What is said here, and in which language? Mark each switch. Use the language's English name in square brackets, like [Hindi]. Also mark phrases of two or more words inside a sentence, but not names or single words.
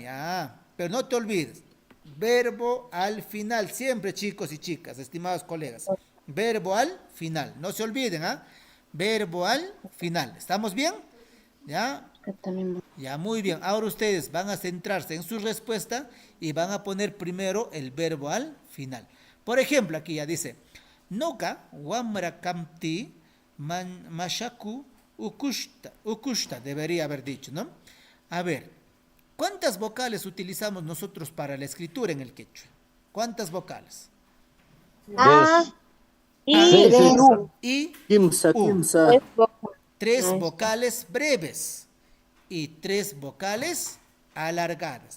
[Spanish] Pero no te olvides, verbo al final, siempre chicos y chicas, estimados colegas. Verbo al final, no se olviden, verbo al final. ¿Estamos bien? ¿Ya? Ya, muy bien. Ahora ustedes van a centrarse en su respuesta y van a poner primero el verbo al final. Por ejemplo, aquí ya dice, [Quechua] Noka wamra kamti mashaku ukushta, [Spanish] debería haber dicho, ¿no? A ver, ¿cuántas vocales utilizamos nosotros para la escritura en el quechua? ¿Cuántas vocales? Y [Quechua] Kimsa. [Spanish] 3 vocales breves y 3 vocales alargadas.